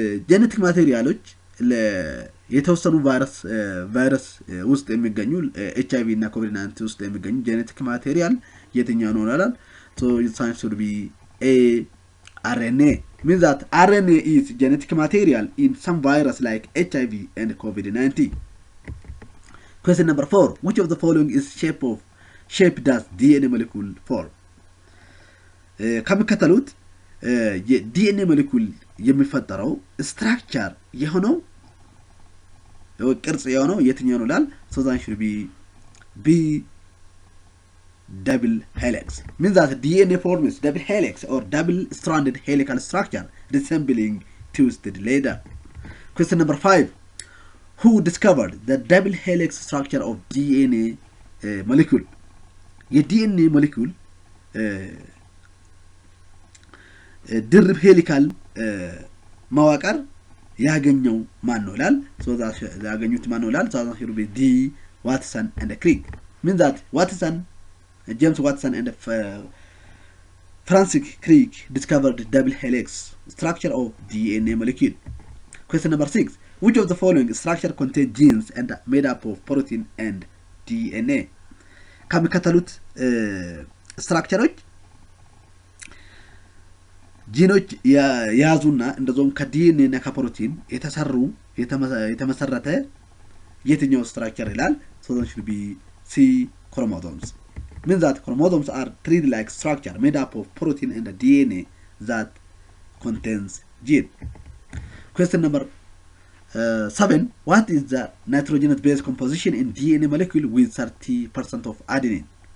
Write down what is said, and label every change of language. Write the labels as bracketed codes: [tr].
[am] Genetic materialoች የተወሰኑ ቫይረስ ውስጥ የሚገኙ HIV እና COVID-19 ውስጥ የሚገኙ genetic material የትኛው ነው ይላል። [en] So its answer should be A, RNA. Means that RNA is genetic material in some virus like HIV and COVID-19. Question number 4. Which of the following is shape does DNA molecule form? [am] ከመከተሉት የዲኤንኤ ሞሌኩል የሚፈጠረው ስትራክቸር የሆነው ቅርጽ የሆነው የትኛው ነው ይላል። [en] So that should be B, double helix. Means that DNA forms double helix or double stranded helical structure resembling twisted leather. Question number 5. Who discovered the double helix structure of DNA molecule? [am] የዲኤንኤ ሞሌኩል ድርብ ሄሊካል መዋቅር ያገኘው ማን ነው ይላል። [en] So that ያገኙት ማን ነው ይላል። So that should be D, Watson and Crick. Means that James Watson and Francis Crick discovered double helix structure of DNA molecule. Question number 6. Which of the following structure contain genes and made up of protein and DNA? [am] ከሚከተሉት ስትራክቸሮች ጂኖች ያዙና እንደዚሁም ከዲኤንኤ እና ከፕሮቲን የተመሰረተ የትኛው ስትራክቸር ይላል። [en] So that should be C, chromosomes. Means that chromosomes are thread-like structure made up of protein and DNA that contains gene. Question number 7. What is the nitrogenous base composition in DNA molecule with 30% of adenine?